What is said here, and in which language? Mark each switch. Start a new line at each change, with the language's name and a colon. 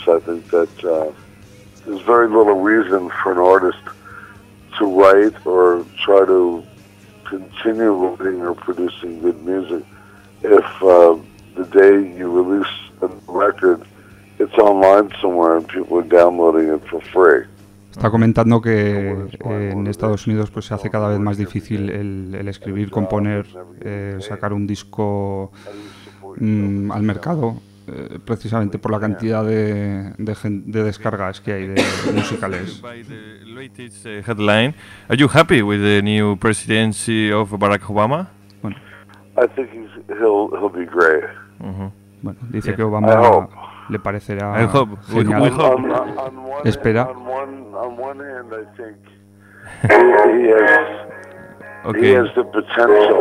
English: I think that there's very little reason for an artist to write or try to continue writing or producing good music if the day you release a record, it's online somewhere and people are downloading it for free.
Spanish: Está comentando que en Estados Unidos pues se hace cada vez más difícil el escribir, componer, sacar un disco al mercado, precisamente por la cantidad de descargas que hay de musicales.
English: Headline: Are you happy with the new presidency of Barack Obama?
Spanish: Bueno,
English: I think he'll be great.
Spanish: Uh-huh. Bueno, dice que Obama le parecerá genial. Espera.
English: On one hand, I think he has the potential.